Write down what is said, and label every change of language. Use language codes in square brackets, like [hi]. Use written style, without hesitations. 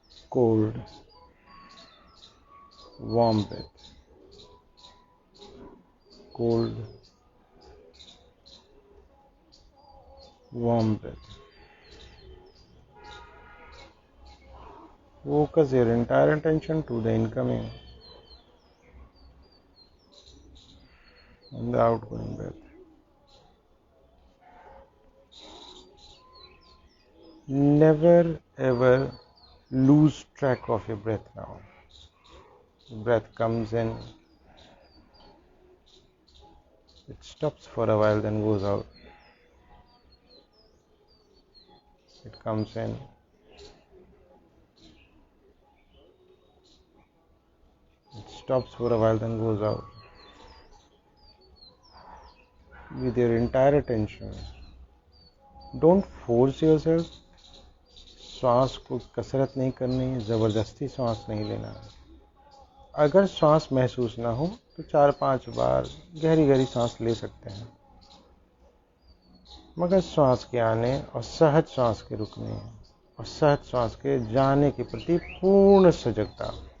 [en] Cold, warm breath, cold, warm breath. Focus your entire attention to the incoming and the outgoing breath. Never ever lose track of your breath now. Breath comes in, it stops for a while, then goes out. It comes in, it stops for a while, then goes out. With your entire attention. Don't force yourself. [hi] श्वास को कसरत नहीं करनी, जबरदस्ती श्वास नहीं लेना। अगर श्वास महसूस ना हो तो 4-5 बार गहरी गहरी सांस ले सकते हैं, मगर श्वास के आने और सहज श्वास के रुकने और सहज श्वास के जाने के प्रति पूर्ण सजगता।